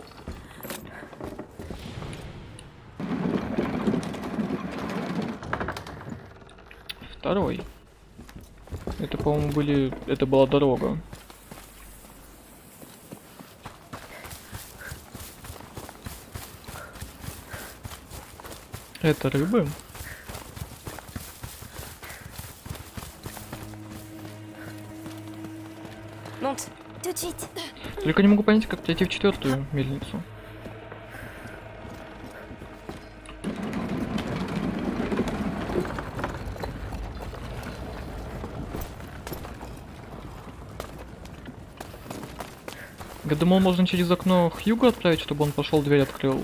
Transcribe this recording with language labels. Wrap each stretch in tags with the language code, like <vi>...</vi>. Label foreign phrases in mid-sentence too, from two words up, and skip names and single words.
<ru>Второй. Это, по-моему, это была дорога. Это рыбы.</ru> <fr>Monte, tout de suite.</fr> <ru>Только не могу понять, как пройти в 4-ю мельницу. Я думал, можно через окно Хьюго отправить, чтобы он пошел, дверь открыл.</ru>